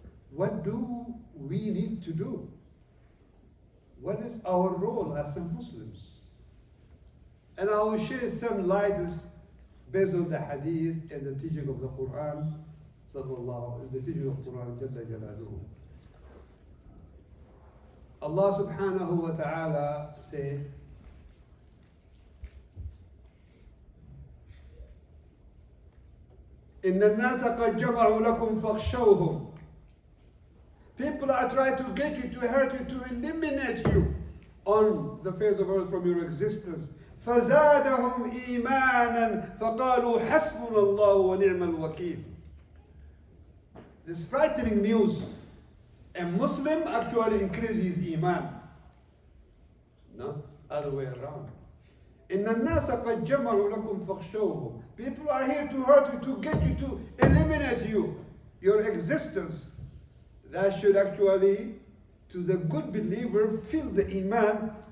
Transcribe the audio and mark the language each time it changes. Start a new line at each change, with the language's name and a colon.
English: What do we need to do? What is our role as Muslims? And I will share some light based on the hadith and the teaching of the Quran, the teaching of the Quran, Jalla Jalaluhu.
Arabic: Allah subhanahu wa ta'ala said, إن الناس قد جمعوا لكم فاخشوهم.
English: People are trying to get you, to hurt you, to eliminate you on the face of earth from your existence.
Arabic: فزادهم إيمانا فقالوا حسبنا الله ونعم الوكيل.
English: This frightening news. A Muslim actually increases his iman. Not other way around.
Arabic: إن الناس قد جمعوا لكم فاخشوهم.
English: People are here to hurt you, to get you, to eliminate you, your existence. That should actually, to the good believer, fill the iman.